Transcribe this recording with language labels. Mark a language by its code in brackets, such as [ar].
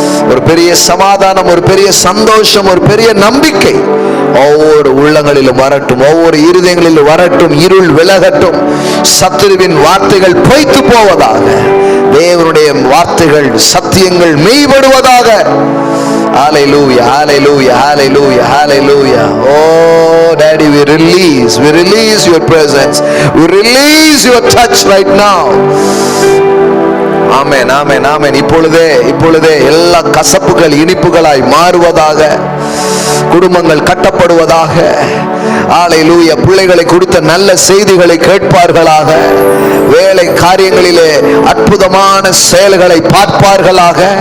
[ta] ஒரு பெரிய சமாதானம், ஒரு பெரிய சந்தோஷம், ஒரு பெரிய நம்பிக்கை ஒவ்வொரு உள்ளங்களிலும் வரட்டும், ஒவ்வொரு இருதயங்களிலும் வரட்டும். இருள் விலகட்டும், சத்துருவின் வார்த்தைகள் பொய்த்து போவதாக, தேவனுடைய வார்த்தைகள், சத்தியங்கள் மெய்படுவதாக. [en] Hallelujah, hallelujah, hallelujah, hallelujah. Oh Daddy, we release your presence, we release your touch right now. [ta] ஆமென், ஆமென், ஆமென். இப்பொழுதே எல்லா கசப்புகள் இனிப்புகளாய் மாறுவதாக. குடும்பங்கள் கட்டப்படுவதாக. ஹல்லேலூயா. பிள்ளைகளை கொடுத்த நல்ல செய்திகளை கேட்பார்களாக. வேலை காரியங்களிலே அற்புதமான செயல்களை பார்ப்பார்களாக.